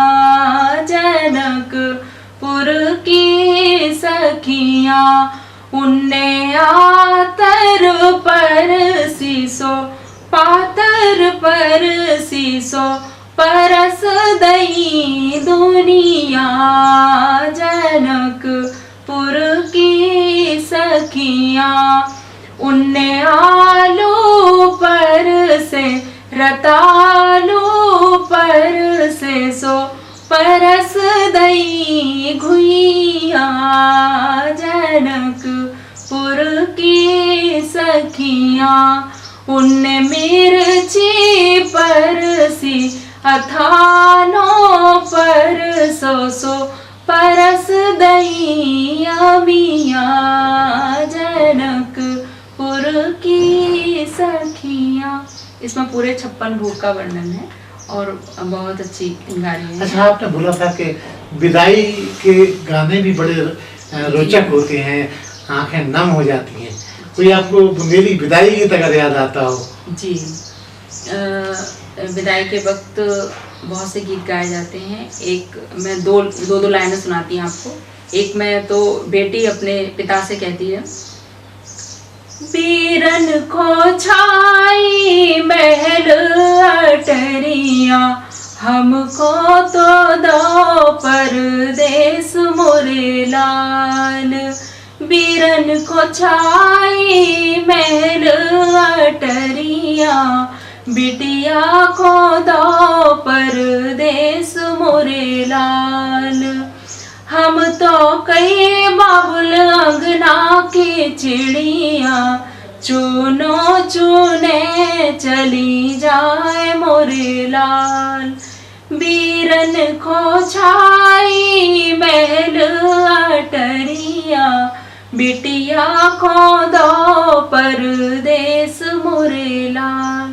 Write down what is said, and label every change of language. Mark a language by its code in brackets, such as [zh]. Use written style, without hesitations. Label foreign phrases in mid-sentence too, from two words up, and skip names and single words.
[bns] जनकपुर की सखिया, उन्ने आतर पर सीसो पातर पर सीसो परस दई दुनिया, जनकपुर की सखिया, उन्ने आलू पर से रतालू पर से सो परस दई घुइया, जनकपुर की सखिया, उन्ने मिर्ची पर सी अथानो पर सो परस दई मिया, जनकपुर की सखिया। [hi] इसमें पूरे 56 भोग का वर्णन है और बहुत अच्छी गाने हैं। अच्छा, आपने बोला था कि विदाई के गाने भी बड़े रोचक होते हैं, आंखें नम हो जाती हैं। कोई आपको बुंदेली विदाई गीत अगर याद आता हो? जी, विदाई के वक्त बहुत से गीत गाए जाते हैं। एक मैं दो लाइनें सुनाती हूँ आपको। एक में तो बेटी अपने पिता से कहती है, [bns] बीरन को छाई महल अटरिया, हमको तो दो परदेस मोरे लाल, बीरन को छाई महल अटरिया, बिटिया को दो परदेस मोरे लाल, हम तो कई बाबुल अंगना की चिड़िया, चुनो चुने चली जाए मोरे लाल, बीरन को छाई महल अटरिया, बिटिया को दो परदेस मोरे लाल।